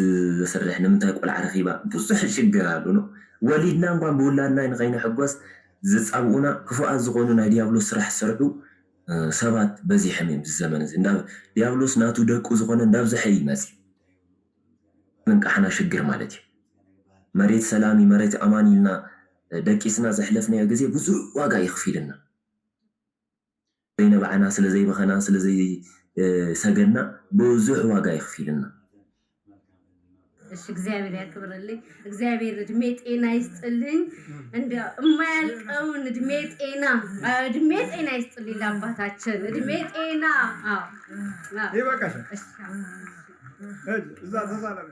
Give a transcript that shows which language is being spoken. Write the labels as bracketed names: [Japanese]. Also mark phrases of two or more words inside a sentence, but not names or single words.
[Tigrinya] ዘሰርሕ ንምንታይ ቆልዓ ረኺባ ብዙሕ ሽግር ኣሎ ነው። ወሊድና እንኳን ብውላድና ንኸይንሕጎስ ዝፃብኡና ክፉኣት ዝኾኑ ናይ ዲያብሎስ ስራሕ ዝሰርሑ ሰባት በዚሖም እዮም ዝዘመን እዚ ዲያብሎስ ናቱ ደቁ ዝኾነ እንዳብዝሐ ይመፅ ምንቃሕና ሽግር ማለት እዩ መሬት ሰላሚ መሬት ኣማን ኢልና ደቂስና ዘሕለፍናዮ ግዜ ብዙሕ ዋጋ ይኽፊልና ዘይነበዓና ስለዘይበኸና ስለዘይሰገድና ብዙሕ ዋጋ ይኽፊልና [Amharic] እሺ እግዚአብሔር ያክብርልኝ እግዚአብሔር እድሜ ጤና ይስጥልኝ እንደ የማያልቀውን እድሜ ጤና ይስጥልኝ ለአባታችን እድሜ ጤና [Tigrinya] ይበቃሻል እዛ ተሳላለ